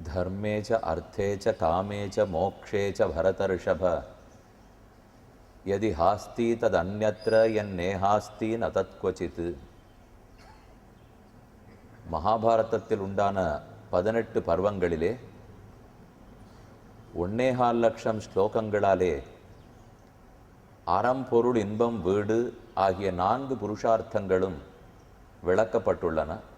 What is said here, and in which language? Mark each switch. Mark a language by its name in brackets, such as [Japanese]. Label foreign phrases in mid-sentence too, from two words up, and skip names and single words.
[Sanskrit] धर्मे च अर्थे च कामे च मोक्षे च भरतर्षभ यदि हास्ति तदन्यत्र यन्नेहास्ति न तत्क्वचित्. [Tamil] மகாபாரதத்தில் உண்டான 18 பர்வங்களிலே 1.25 லட்சம் ஸ்லோகங்களாலே அறம் பொருள் இன்பம் வீடு ஆகிய 4 புருஷார்த்தங்களும் விளக்கப்பட்டுள்ளன.